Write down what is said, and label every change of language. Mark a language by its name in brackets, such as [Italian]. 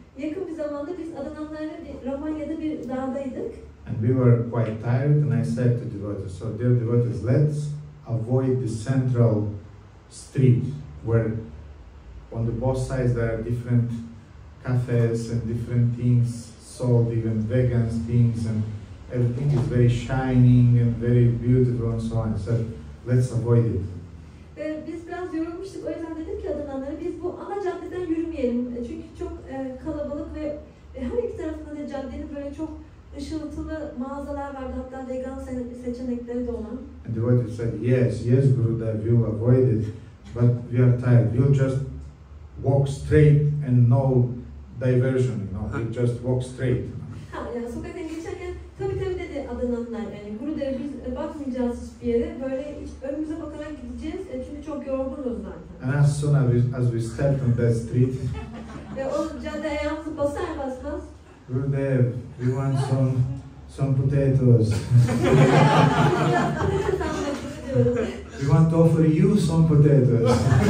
[Turkish] Yakın bir zamanda biz Adananlarla Romanya'da bir dağdaydık. [English] And we were quite tired, and I said to devotees, so dear devotees, let's avoid the central street where on the both sides there are different cafes and different things sold, even vegan things, and everything is very shining and very beautiful and so on. So let's avoid it. [Turkish] Biz biraz yorulmuştuk, o yüzden dedim ki Adananlara biz bu ana caddeden yürümeyelim. Çünkü çok kalabalık ve her iki tarafında da caddenin böyle çok ışıltılı mağazalar vardı, hatta vegan seçenekleri de olan. [English] And the devotee said, yes, yes, Gurudev, we'll avoid it, but we are tired. We'll just walk straight and no diversion, you know, we'll just walk straight. [Turkish] Ha, yani sokaktan geçerken tabii dedi Adananlar, yani Gurudev biz bakmayacağız hiçbir yere, böyle önümüze bakarak gideceğiz çünkü çok yorgunuz zaten. [English] And as soon as we stepped on that street, [Turkish] O cadde ayağımızı basar basmaz. [English] Gurudev, we want some potatoes. We want to offer you some potatoes.